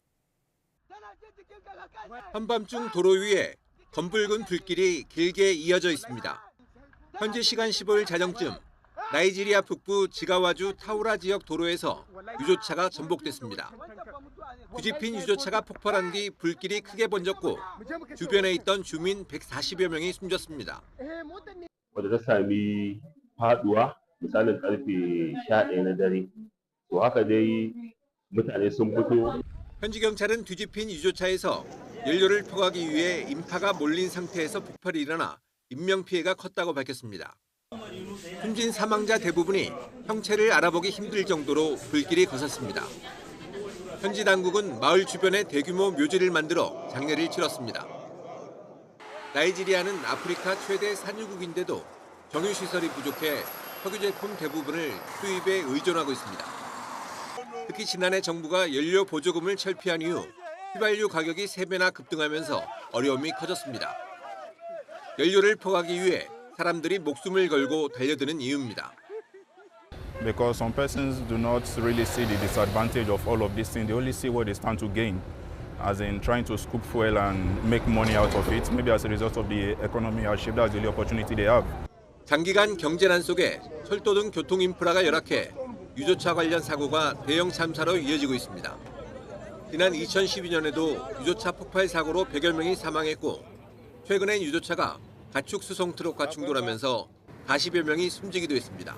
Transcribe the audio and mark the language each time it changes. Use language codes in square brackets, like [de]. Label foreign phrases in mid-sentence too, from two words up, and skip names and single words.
[ko] 한밤중 도로 위에 검붉은 불길이 길게 이어져 있습니다. 현지 시간 15일 자정쯤 나이지리아 북부 지가와주 타우라 지역 도로에서 유조차가 전복됐습니다. 뒤집힌 유조차가 폭발한 뒤 불길이 크게 번졌고 주변에 있던 주민 140여 명이 숨졌습니다. [ha] wadda ta sami faduwa misalin karfe 11 na dare. To haka dai mutane sun fito. [ko] 현지 경찰은 뒤집힌 유조차에서 연료를 퍼가기 위해 인파가 몰린 상태에서 폭발이 일어나 인명피해가 컸다고 밝혔습니다. 숨진 사망자 대부분이 형체를 알아보기 힘들 정도로 불길이 거셌습니다. 현지 당국은 마을 주변에 대규모 묘지를 만들어 장례를 치렀습니다. 나이지리아는 아프리카 최대 산유국인데도 정유시설이 부족해 석유 제품 대부분을 수입에 의존하고 있습니다. 특히 지난해 정부가 연료 보조금을 철폐한 이후 휘발유 가격이 3배나 급등하면서 어려움이 커졌습니다. 연료를 퍼가기 위해 사람들이 목숨을 걸고 달려드는 이유입니다. [en] Because some persons do not really see the disadvantage of all of these things. They only see what they stand to gain, as in trying to scoop fuel and make money out of it. Maybe as a result of the economy hardship, that's the only opportunity they have. [ko] 장기간 경제난 속에 철도 등 교통 인프라가 열악해 유조차 관련 사고가 대형 참사로 이어지고 있습니다. 지난 2012년에도 유조차 폭발 사고로 100여 명이 사망했고 최근엔 유조차가 가축 수송 트럭과 충돌하면서 40여 명이 숨지기도 했습니다.